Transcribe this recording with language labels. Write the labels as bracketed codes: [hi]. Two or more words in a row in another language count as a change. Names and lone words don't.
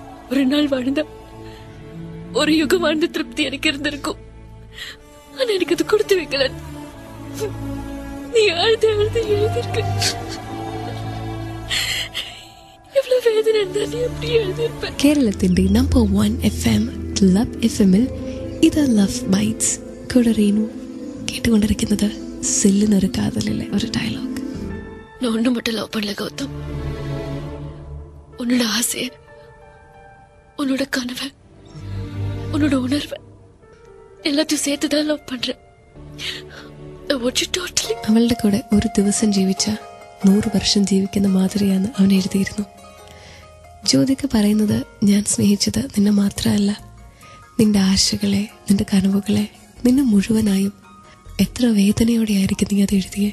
[ta] ஒரு நாள் வாழ்ந்த ஒரு யுகம் வாழ்ந்த திருப்தி எனக்கு இருந்திருக்கும். ஆனா எனக்கு அது கொடுத்து வைக்கல. நீ அழுது அழுது எழுதிருக்க. எவ்வளவு வேதனை இருந்தா நீ அப்படி எழுதிருப்ப. [ml] കേരളത്തിന്റെ നമ്പർ 1 FM ക്ലബ് FM-ൽ ഇത് ലവ് ബൈറ്റ്സ്. കൂടെ റീനു. കേട്ടുകൊണ്ടിരിക്കുന്നത് സില്ലിനൊരു കാതലിലെ ഒരു ഡയലോഗ്. [ta] நான் ஒண்ணு மட்டும் லவ் பண்ணல கௌதம். உன்னோட ஆசைய, உன்னோட கனவை, உன்னோட உணர்வை எல்லாத்தையும் சேர்த்துதான் லவ் பண்றேன். [ml] അവളുടെ കൂടെ ഒരു ദിവസം ജീവിച്ച 100 വർഷം ജീവിക്കുന്ന മാതിരിയാണ് അവൻ എഴുതിയിരുന്നു. ജ്യോതിക പറയുന്നത്, ഞാൻ സ്നേഹിച്ചത് നിന്നെ മാത്രമല്ല, നിന്റെ ആശകളെ, നിന്റെ കനവുകളെ, നിന്നെ മുഴുവനായും. എത്ര വേദനയോടെയായിരിക്കും നീ അത് എഴുതിയേ.